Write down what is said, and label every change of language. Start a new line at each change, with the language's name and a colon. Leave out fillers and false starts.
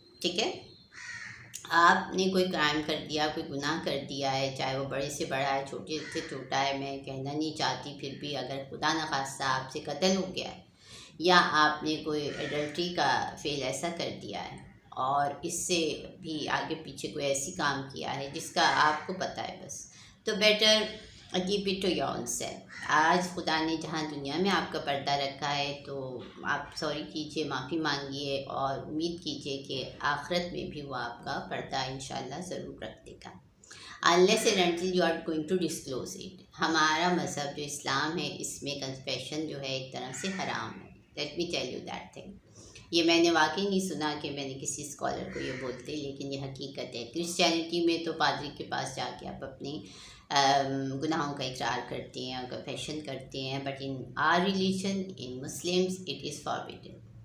Urdu: ٹھیک ہے، آپ نے کوئی کرائم کر دیا، کوئی گناہ کر دیا ہے، چاہے وہ بڑے سے بڑا ہے، چھوٹے سے چھوٹا ہے، میں کہنا نہیں چاہتی، پھر بھی اگر خدا نخواستہ آپ سے قتل ہو گیا ہے، یا آپ نے کوئی ایڈلٹری کا فعل ایسا کر دیا ہے، اور اس سے بھی آگے پیچھے کوئی ایسی کام کیا ہے جس کا آپ کو پتہ ہے بس، تو
English: Better keep it to your own self.
Urdu: آج خدا نے جہاں دنیا میں آپ کا پردہ رکھا ہے تو آپ سوری کیجیے، معافی مانگیے، اور امید کیجیے کہ آخرت میں بھی وہ آپ کا پردہ انشاءاللہ ضرور رکھ دے گا.
English: unless and until you are going to disclose it.
Urdu: ہمارا مذہب جو اسلام ہے، اس میں کنفیشن جو ہے ایک طرح سے حرام ہے.
English: Let me tell you that thing.
Urdu: یہ میں نے واقعی نہیں سنا کہ میں نے کسی اسکالر کو یہ بولتے، لیکن یہ حقیقت ہے. کرسچینٹی میں تو پادری کے پاس جا کے آپ اپنی گناہوں کا اقرار کرتے ہیں اور کنفیشن کرتے ہیں،
English: But in our religion, in Muslims, it is forbidden.